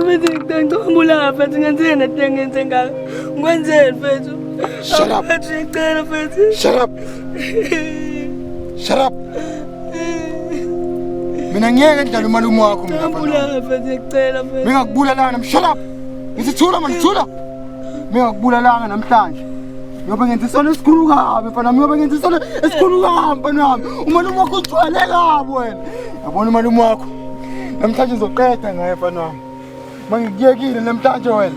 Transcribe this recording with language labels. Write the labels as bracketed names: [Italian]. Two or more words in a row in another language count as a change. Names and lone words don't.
[English] Shut up. Shut up. Shut up. [Zulu] Mina ngeke ngidlale umalume wakho mina mfana. Mina ngikubulalanga nam. [English] Shut up. [Zulu] Ngizithula manje thula. Mina ngikubulalanga namhlanje. Ngoba ngenza isona esikhulu kabi mfana. Ngoba ngenza isona esikhulu kabi mfana wami. Umalume wakho ugcwele kabi wena. Yabona umalume wakho. Namhlanje uzoqeda ngaye mfana wami. Mangikuyekile namhlanje wena.